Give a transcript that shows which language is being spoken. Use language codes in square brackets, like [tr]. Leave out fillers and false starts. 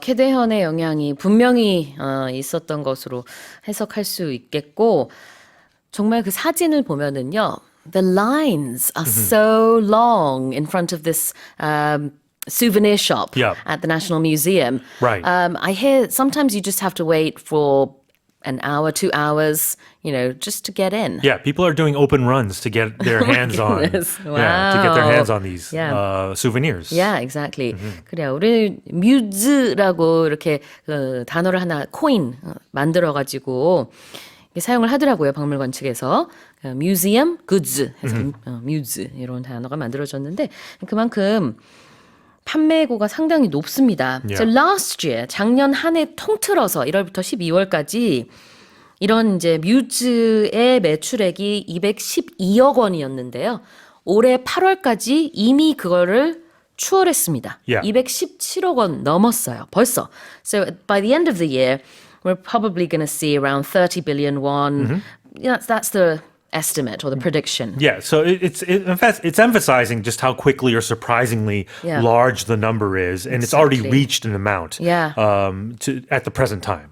[ko] 캐대현의 영향이 분명히 있었던 것으로 해석할 수 있겠고, 정말 그 사진을 보면은요, [en] the lines are so long in front of this souvenir shop at the National Museum. Right. I hear sometimes you just have to wait for an hour, 2 hours, just to get in. Yeah, people are doing open runs to get their hands on. Wow. Yeah, to get their hands on these souvenirs. Yeah, exactly. [ko] 그래요. 우리 뮤즈라고 이렇게 단어를 하나 코인 만들어가지고 사용을 하더라고요. 박물관 측에서. 뮤지엄 굿즈 해서 뮤즈 이런 단어가 만들어졌는데 그만큼 판매고가 상당히 높습니다. [en] Yeah. So last year, [ko] 작년 한 해 통틀어서 1월부터 12월까지 이런 이제 뮤즈의 매출액이 212억 원이었는데요. 올해 8월까지 이미 그거를 추월했습니다. [en] Yeah. [ko] 217억 원 넘었어요. 벌써. [en] So by the end of the year, we're probably going to see around 30 billion won. That's the estimate or the prediction. Yeah, so it's emphasizing just how quickly or surprisingly large the number is, and it's already reached an amount at the present time.